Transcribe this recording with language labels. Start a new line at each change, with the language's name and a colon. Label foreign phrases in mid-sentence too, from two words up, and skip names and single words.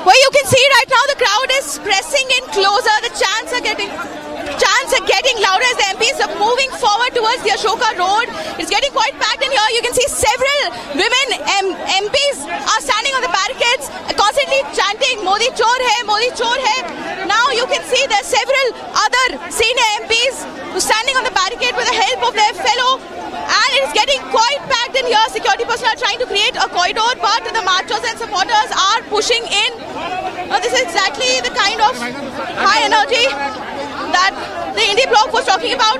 English: you can see right now, the crowd is pressing in closer. The chants are getting louder as the MPs are moving forward towards the Ashoka Road. It's getting quite packed in here. You can see several women MPs are standing on the barricades, constantly chanting
Hindi: मोदी चोर है, मोदी चोर है.
English: Now you can see there are several other senior MPs who are standing on the barricade with the help of their fellow, and it's getting quite packed in here. Security personnel are trying to create a corridor, but the marchers and supporters are pushing in. This is exactly the kind of high energy that the India bloc was talking about.